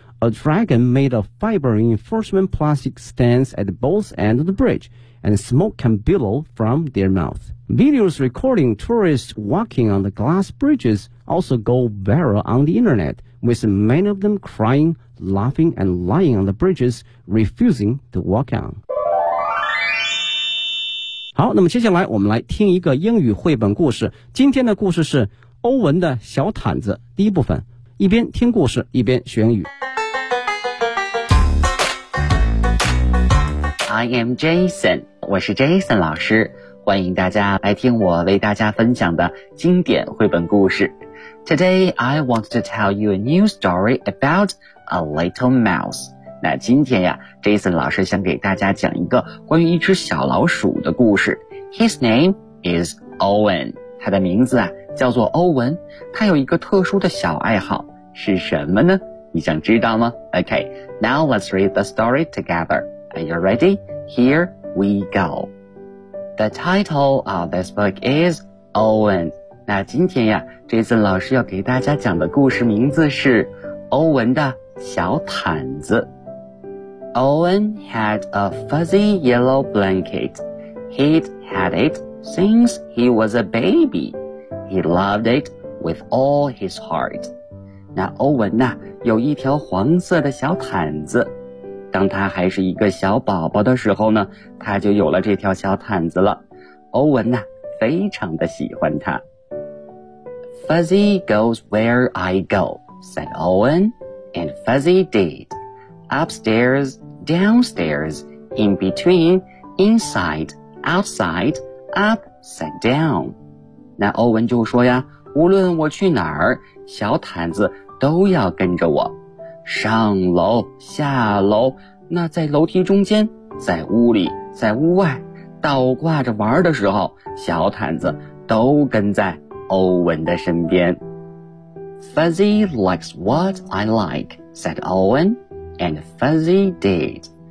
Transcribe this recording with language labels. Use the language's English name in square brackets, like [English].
[English] A dragon made of fiber reinforcement plastic stands at both ends of the bridge, and smoke can billow from their mouth. Videos recording tourists walking on the glass bridges also go viral on the internet, with many of them crying, laughing, and lying on the bridges, refusing to walk on. [Chinese] 好，那么接下来我们来听一个英语绘本故事。今天的故事是欧文的小毯子第一部分，一边听故事一边学英语。 [English] I am Jason， [Chinese] 我是 Jason 老师，欢迎大家来听我为大家分享的经典绘本故事。 [English] Today I want to tell you a new story about a little mouse。 [Chinese] 那今天呀 ,Jason 老师想给大家讲一个关于一只小老鼠的故事。 [English] His name is Owen. [Chinese] 他的名字啊叫做欧文。他有一个特殊的小爱好是什么呢？你想知道吗？ [English] Okay, now let's read the story together. Are you ready? Here we go. The title of this book is Owen. [Chinese] 那今天呀 ,Jason 老师要给大家讲的故事名字是欧文的小毯子。 [English] Owen had a fuzzy yellow blanket. He'd had it since he was a baby. He loved it with all his heart. [Chinese] 那欧文呢，有一条黄色的小毯子。当他还是一个小宝宝的时候呢，他就有了这条小毯子了。欧文呢，非常的喜欢它。 [English] Fuzzy goes where I go, said Owen, and Fuzzy did. upstairs, downstairs, in between, inside, outside, up, sat down. [Chinese] 那欧文就说呀，无论我去哪儿，小毯子都要跟着我。上楼，下楼，那在楼梯中间，在屋里，在屋外，倒挂着玩的时候，小毯子都跟在欧文的身边。 [English] Fuzzy likes what I like, said Owen, and Fuzzy did.